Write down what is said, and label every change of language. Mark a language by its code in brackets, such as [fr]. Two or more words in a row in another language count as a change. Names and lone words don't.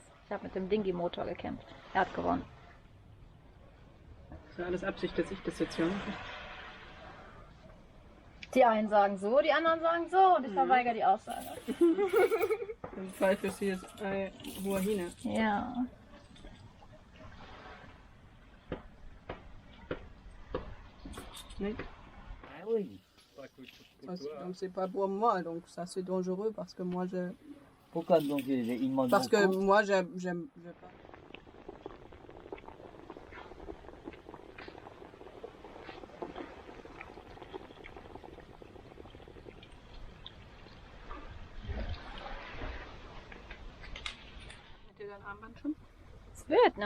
[de] Ich habe mit dem Dingi-Motor gekämpft. Er hat gewonnen. Das ist ja alles Absicht, dass ich das jetzt hier mache. Die einen sagen so, die anderen sagen so und ich verweigere die Aussage. Das falsch ist hier Huahine. Ja. [fr] Oui. Ah oui. Donc c'est pas pour moi, donc ça c'est dangereux parce que moi je. Pourquoi donc ils mangent Parce que beaucoup? moi j'aime pas. [de] Hat ihr dein Armband schon? Es wird, ne?